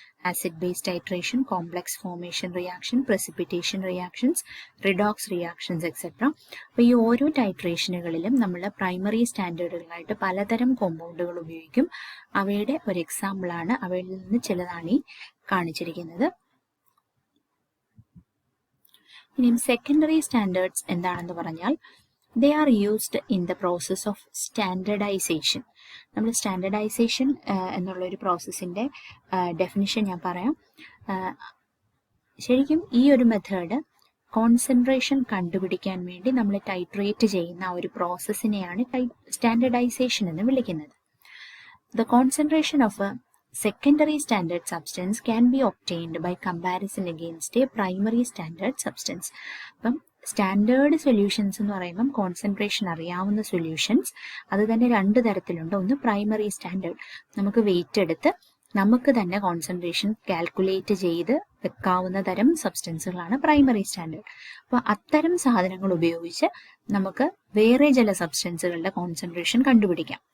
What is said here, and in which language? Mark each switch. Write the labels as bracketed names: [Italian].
[Malayalam] Acid base titration, complex formation reaction, precipitation reactions, redox reactions etcetera. അപ്പോൾ ഈ ഓരോ ടൈട്രേഷനുകളിലും നമ്മൾ പ്രൈമറി സ്റ്റാൻഡേർഡുകളായിട്ട് പലതരം കോമ്പൗണ്ടുകൾ ഉപയോഗിക്കും. അവയുടെ ഒരു എക്സാമ്പിളാണ്, അവയിൽ നിന്ന് ചിലതാണ് ഈ കാണിച്ചിരിക്കുന്നത്. ഇനിയും സെക്കൻഡറി സ്റ്റാൻഡേർഡ്സ് എന്താണെന്ന് പറഞ്ഞാൽ, [English] they are used in the process of standardization. [Malayalam] നമ്മൾ സ്റ്റാൻഡർഡൈസേഷൻ എന്നുള്ളൊരു പ്രോസസ്സിൻ്റെ ഡെഫിനിഷൻ ഞാൻ പറയാം. ശരിക്കും ഈ ഒരു മെത്തേഡ് കോൺസെൻട്രേഷൻ കണ്ടുപിടിക്കാൻ വേണ്ടി നമ്മൾ ടൈട്രേറ്റ് ചെയ്യുന്ന ഒരു പ്രോസസ്സിനെയാണ് സ്റ്റാൻഡർഡൈസേഷൻ എന്ന് വിളിക്കുന്നത്. [English] The concentration of a secondary standard substance can be obtained by comparison against a primary standard substance. [Malayalam] അപ്പം സ്റ്റാൻഡേർഡ് സൊല്യൂഷൻസ് എന്ന് പറയുമ്പം കോൺസെൻട്രേഷൻ അറിയാവുന്ന സൊല്യൂഷൻസ് അത് തന്നെ രണ്ട് തരത്തിലുണ്ട്. ഒന്ന് പ്രൈമറി സ്റ്റാൻഡേർഡ്, നമുക്ക് വെയിറ്റ് എടുത്ത് നമുക്ക് തന്നെ കോൺസെൻട്രേഷൻ കാൽക്കുലേറ്റ് ചെയ്ത് വെക്കാവുന്ന തരം സബ്സ്റ്റൻസുകളാണ് പ്രൈമറി സ്റ്റാൻഡേർഡ്. അപ്പോൾ അത്തരം സാധനങ്ങൾ ഉപയോഗിച്ച് നമുക്ക് വേറെ ചില സബ്സ്റ്റൻസുകളുടെ കോൺസെൻട്രേഷൻ കണ്ടുപിടിക്കാം.